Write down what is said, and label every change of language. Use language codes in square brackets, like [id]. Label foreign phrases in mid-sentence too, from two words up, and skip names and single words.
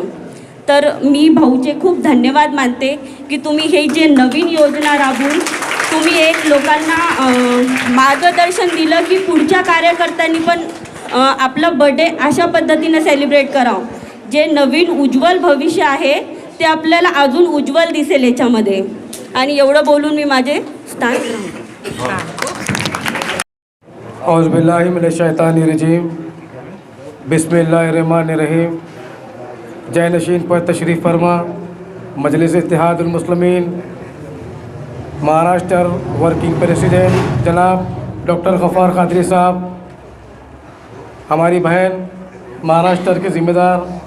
[mr] तर मी भाऊचे खूप धन्यवाद मानते की तुम्ही हे जे नवीन योजना राबवून तुम्ही एक लोकांना मार्गदर्शन दिलं की पुढच्या कार्यकर्त्यांनी पण आपलं बर्थडे अशा पद्धतीनं सेलिब्रेट करावं। जे नवीन उज्ज्वल भविष्य आहे ते आपल्याला अजून उज्ज्वल दिसेल याच्यामध्ये। आणि एवढं बोलून मी माझे स्थान [ar] أعوذ بالله من الشيطان الرجيم، بسم الله الرحمن الرحيم. [ur] جا نشین پر تشریف فرما مجلس اتحاد المسلمین مہاراشٹر [en] working president [ur] جناب ڈاکٹر غفار قادری صاحب، ہماری بہن مہاراشٹر کے ذمہ دار